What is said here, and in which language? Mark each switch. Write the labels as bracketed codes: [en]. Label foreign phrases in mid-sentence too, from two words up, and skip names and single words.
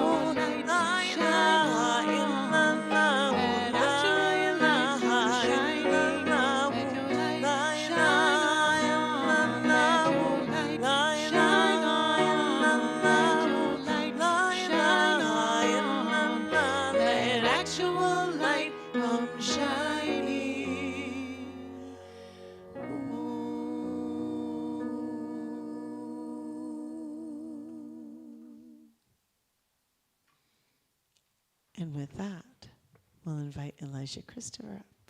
[ar] لا إله إلا الله. لا إله إلا الله. لا إله إلا الله. لا إله إلا الله. لا إله إلا الله. [en] Let actual light come shining. And with that, we'll invite Elisha Christopher up.